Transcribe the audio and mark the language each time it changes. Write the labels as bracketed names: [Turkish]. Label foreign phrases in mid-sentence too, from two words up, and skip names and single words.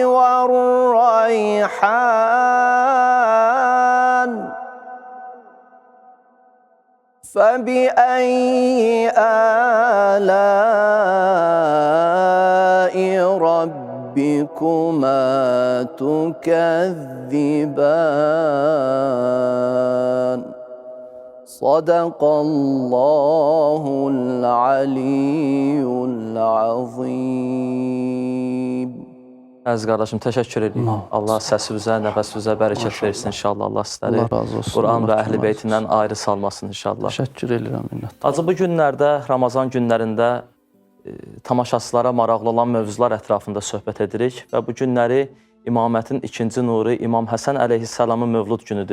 [Arabic] والريحان فبأي آلاء ربكما تكذبان صدق الله العلي العظيم. [Azerbaijani] Əziz qardaşım, təşəkkür edirəm. Allah səsinizə, nəfəsinizə bərəkət versin inşallah. Allah sizləri Allah razı olsun. Quran və Allah əhl-i razı beytindən ayrı salmasın inşallah. Təşəkkür edirəm minnət. Acı bu günlərdə, Ramazan günlərində tamaşaçılara maraqlı olan mövzular ətrafında söhbət edirik və bu günləri İmamətin ikinci nuru İmam Həsən əleyhissalamın mövlud günüdür.